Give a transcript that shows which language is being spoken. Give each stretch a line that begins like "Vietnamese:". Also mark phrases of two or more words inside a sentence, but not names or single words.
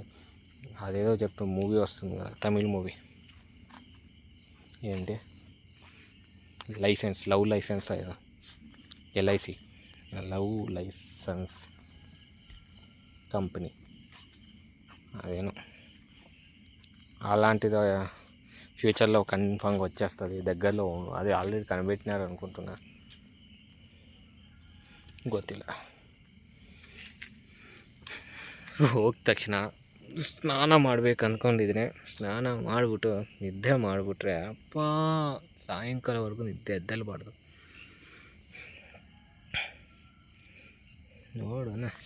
Telugu: అదేదో చెప్తూ మూవీ వస్తుంది కదా, తమిళ్ మూవీ ఏంటి లైసెన్స్, లవ్ లైసెన్స్, ఎల్ఐసి, లవ్ లైసెన్స్ కంపెనీ, అదేను అలాంటిది ఫ్యూచర్లో కన్ఫామ్గా వచ్చేస్తుంది దగ్గరలో. అది ఆల్రెడీ కనిపెట్టినారు అనుకుంటున్నా,
Kannada: ಗೊತ್ತಿಲ್ಲ. ಹೋದ ತಕ್ಷಣ ಸ್ನಾನ ಮಾಡ್ಬೇಕು ಅಂದ್ಕೊಂಡಿದ್ದೀನಿ. ಸ್ನಾನ ಮಾಡಿಬಿಟ್ಟು ನಿದ್ದೆ ಮಾಡಿಬಿಟ್ರೆ ಅಪ್ಪ ಸಾಯಂಕಾಲವರೆಗೂ ನಿದ್ದೆ ಎದ್ದೇಳಬಾರ್ದು. ನೋಡೋಣ.